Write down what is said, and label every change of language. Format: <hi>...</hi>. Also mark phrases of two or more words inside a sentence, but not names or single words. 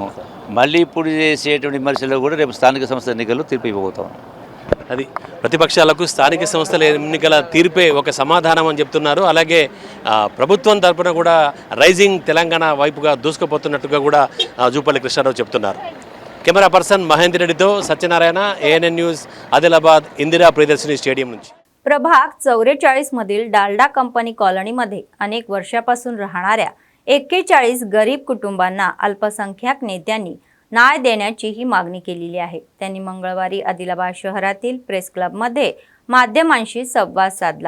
<te>మళ్ళీ ఇప్పుడు చేసేటువంటి విమర్శలకు కూడా రేపు స్థానిక సంస్థల ఎన్నికల్లో తీర్పు ఇవ్వబోతాం. అది ప్రతిపక్షాలకు స్థానిక సంస్థల ఎన్నికల తీర్పే ఒక సమాధానం అని చెప్తున్నారు. అలాగే ప్రభుత్వం తరపున కూడా రైజింగ్ తెలంగాణ వైపుగా దూసుకుపోతున్నట్టుగా కూడా జూపల్లి కృష్ణారావు చెప్తున్నారు.</te> <en>camera person</en> <te>మహేందర్ రెడ్డితో సత్యనారాయణ, ANN न्यूज, आदिलाबाद, इंदिरा प्रियदर्शनी स्टेडियम నుంచి.</te> <mr>प्रभाग 44 मधील डालडा कंपनी कॉलनीमध्ये अनेक वर्षापासून राहणाऱ्या 41 गरीब कुटुंबांना अल्पसंख्याक नेत्यांनी न्याय देण्याची ही मागणी केलेली आहे. त्यांनी मंगळवारी आदिलाबाद शहरातील प्रेस क्लबमध्ये माध्यमांशी संवाद साधला.</mr>